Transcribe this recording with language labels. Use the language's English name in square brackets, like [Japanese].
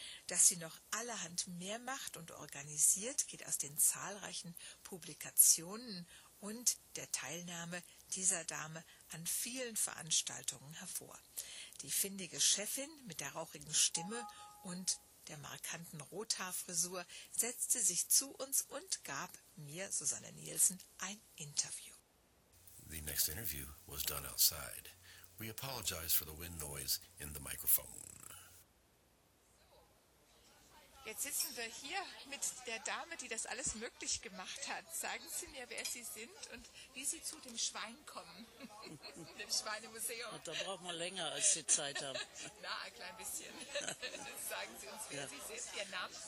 [German] Dass sie noch allerhand mehr macht und organisiert, geht aus den zahlreichen Publikationen und der Teilnahme dieser Dame an vielen Veranstaltungen hervor. Die findige Chefin mit der rauchigen Stimme und der markanten Rothaarfrisur setzte sich zu uns und gab mir, Susanne Nielsen, ein Interview. [English] The next interview was done outside. We apologize for the wind noise in the microphone. [German] Jetzt sitzen wir hier mit der Dame, die das alles möglich gemacht hat. Sagen Sie mir, wer Sie sind und wie Sie zu dem Schwein kommen, dem Schweinemuseum. Da braucht man länger, als Sie Zeit haben. Na, ein klein bisschen. Sagen Sie uns, wer Sie sind, Ihr Name.